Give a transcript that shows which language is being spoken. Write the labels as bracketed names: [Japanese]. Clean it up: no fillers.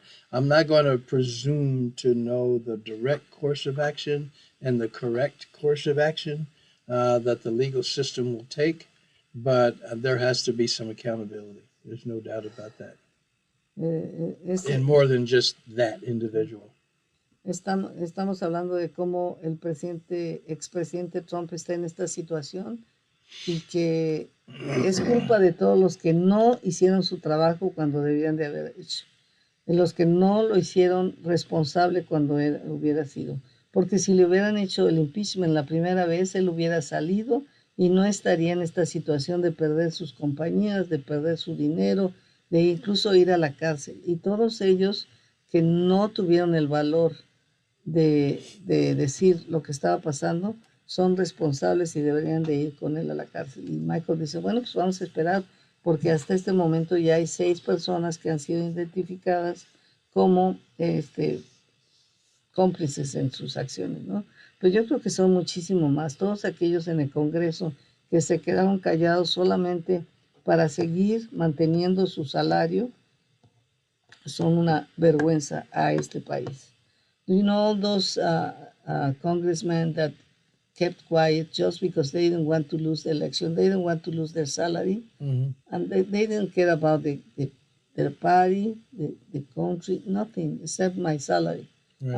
[English] I'm not going to presume to know the direct course of action and the correct course of action that the legal system will take, but there has to be some accountability. There's no doubt about that. [Spanish] Ese, [English] And more than just that individual. [Spanish] estamos hablando de cómo el expresidente Trump está en esta situación y que es culpa de todos los que no hicieron su trabajo cuando debían de haber hecho, de los que no lo hicieron responsable cuando hubiera sido. Porque si le hubieran hecho el impeachment la primera vez, él hubiera salido y no estaría en esta situación de perder sus compañías, de perder su dinero, de incluso ir a la cárcel. Y todos ellos que no tuvieron el valor de decir lo que estaba pasando, son responsables y deberían de ir con él a la cárcel. Y Michael dice, bueno, pues vamos a esperar, porque hasta este momento ya hay 6 personas que han sido identificadas como cómplices en sus acciones, ¿no? Pues yo creo que son muchísimo más, todos aquellos en el Congreso que se quedaron callados solamente para seguir manteniendo su salario, son una vergüenza a este país. [English] Do you know all those congressmen that kept quiet just because they didn't want to lose the election? They didn't want to lose their salary, and they didn't care about their party, the country, nothing except my salary. Right.